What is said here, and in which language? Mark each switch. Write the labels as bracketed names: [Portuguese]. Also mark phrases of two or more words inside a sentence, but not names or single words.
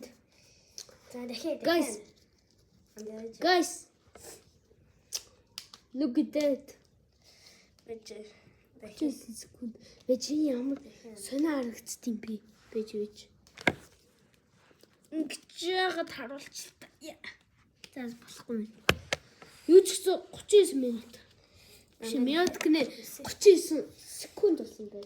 [Mongolian] За дахиад. [English] Guys. Look at that. [Mongolian] Бэж. 39 секунд. Бэж ямар сонио харагдсан юм бэ? Бэж. Ингэж яагаад харуулчих та. За болохгүй юм. Юу ч гэсэн 39 минут. Биш минут гэнэ 39 секунд болсон байна.